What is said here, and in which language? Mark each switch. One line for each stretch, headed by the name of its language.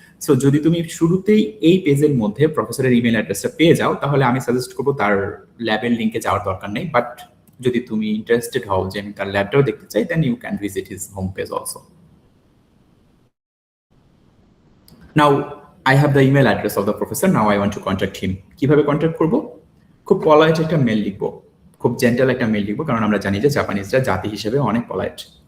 Bangla: So যদি তুমি শুরুতেই এই পেজের মধ্যে প্রফেসরের ইমেল অ্যাড্রেসটা পেয়ে যাও, তাহলে আমি সাজেস্ট করবো তার ল্যাবের লিঙ্কে যাওয়ার দরকার নেই। বাট যদি তুমি ইন্টারেস্টেড হও যে আমি তার ল্যাবটাও দেখতে চাই,
English: Then you can visit his home page also. Now I have the email address of the professor. Now I want to contact him.
Bangla: কিভাবে কন্ট্যাক্ট করব? খুব পলাইট একটা মেল লিখবো, খুব জেন্টাল একটা মেল লিখবো, কারণ আমরা জানি যে জাপানিজরা জাতি হিসেবে অনেক পলাইট।